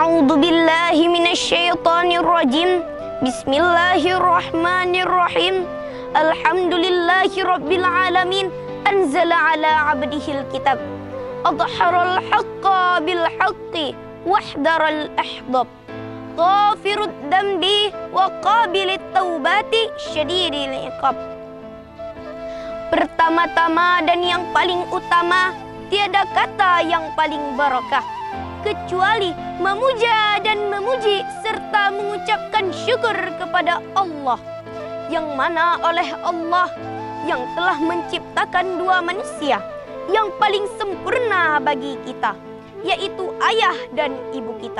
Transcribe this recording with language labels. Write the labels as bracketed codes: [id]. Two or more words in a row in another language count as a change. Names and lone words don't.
[ar] أعوذ بالله من الشيطان الرجيم. بسم الله الرحمن الرحيم. الحمد لله رب العالمين. أنزل على عبده الكتاب. أظهر الحق بالحق وأدحض الأحزاب. غافر الذنب وقابل التوبة شديد العقاب. [id] Pertama-tama dan yang paling utama, tiada kata yang paling barakah kecuali memuja dan memuji serta mengucapkan syukur kepada Allah, yang mana oleh Allah yang telah menciptakan dua manusia yang paling sempurna bagi kita, yaitu ayah dan ibu kita.